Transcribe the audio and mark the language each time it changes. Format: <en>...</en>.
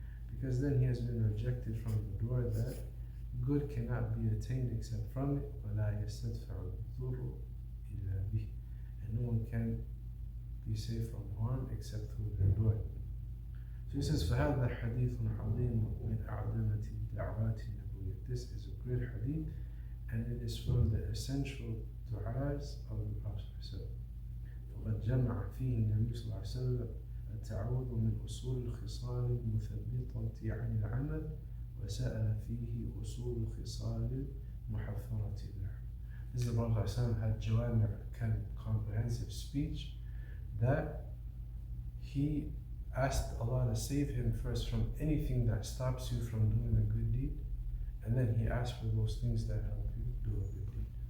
<en>Because then he has been rejected from the door that good cannot be attained except from it.</en> <ar>ولا يستدفع الضر إلا به.</ar> <en>And no one can be safe from harm except through their door. So he says,</en> <ar>فهذا حديث عظيم من أعظم الدعوات النبوية.</ar> <en>This is a great hadith, and it is from the essential du'as of the Prophet.</en> <ar>وقد جمع فيه النبي صلى الله عليه وسلم التعوذ من أصول الخصال المثبطة عن العمل وسأل فيه أصول الخصال المحفرة له.</ar> <en>This is the Prophet ﷺ had jawami' comprehensive speech that he asked Allah to save him first from anything that stops you from doing a good deed, and then he asked for those things that help you do a good deed.</en>